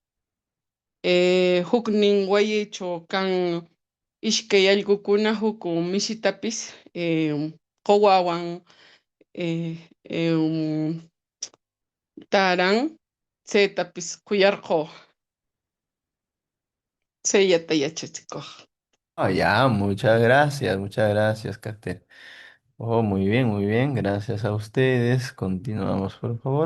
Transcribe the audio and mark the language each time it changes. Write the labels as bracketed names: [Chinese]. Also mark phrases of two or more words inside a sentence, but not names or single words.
[Quechua] Huknin wayichaw kan ishkay allqukuna huk mishitapis quwawan taran chaytapis kuyarqu chayllata yachachikuq. [Spanish] Ah, ya, muchas gracias, Kate. Oh, muy bien, gracias a ustedes. Continuamos, por favor.